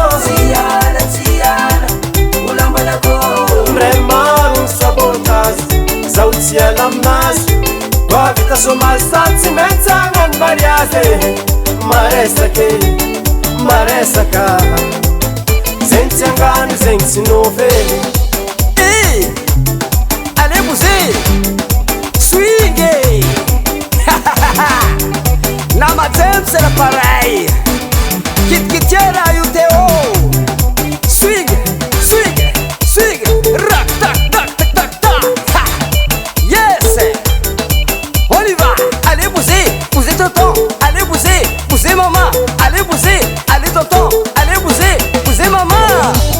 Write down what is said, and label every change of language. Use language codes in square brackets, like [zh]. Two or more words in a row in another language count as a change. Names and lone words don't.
[mg] Tsy hiala, tsy hiala, ho lambanako. Ndray maro ny sabotazy, zaho tsy hiala aminazy. Koa vita somazy sady tsy maintsy hagnano mariage. Maresaka e, maresaka. Zegny tsy angano, zegny tsy nove. [fr] Eh, allez bouger. Swing. Nama James c'est le pareil. [mg] Kit kit io teo. [en] Swing, swing, swing. Rock, tac, tac, tac, tac, tac. Ha. Yes. [fr] On y va. Allez bouger, bouger tonton. Allez bouger, bouger maman. Allez bouger, allez tonton. Allez bouger, bouger maman.